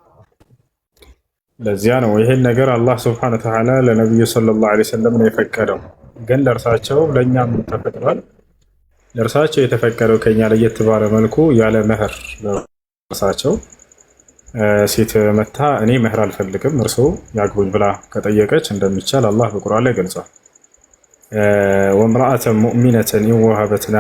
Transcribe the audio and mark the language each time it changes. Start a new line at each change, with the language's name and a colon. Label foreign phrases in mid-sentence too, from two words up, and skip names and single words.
Amharic: ለዚያ ነው ይሄን ነገር አላህ
Arabic: سبحانه وتعالى
Amharic: ለነብዩ
Arabic: صلى الله عليه وسلم
Amharic: ነው የፈቀደው ግን ለርሳቸው ለኛም ተፈቅዷል ለርሳቸው የተፈቀደው ከኛ ለየት ባለ መልኩ ያለ መህር ለርሳቸው ሴት መታ እኔ መህር አልፈልግም እርሱ ያግቡኝ ብላ ከጠየቀች እንደሚቻል አላህ በቁርአን ላይ ገልጿል
Arabic: وامرأة مؤمنة إن وهبت لها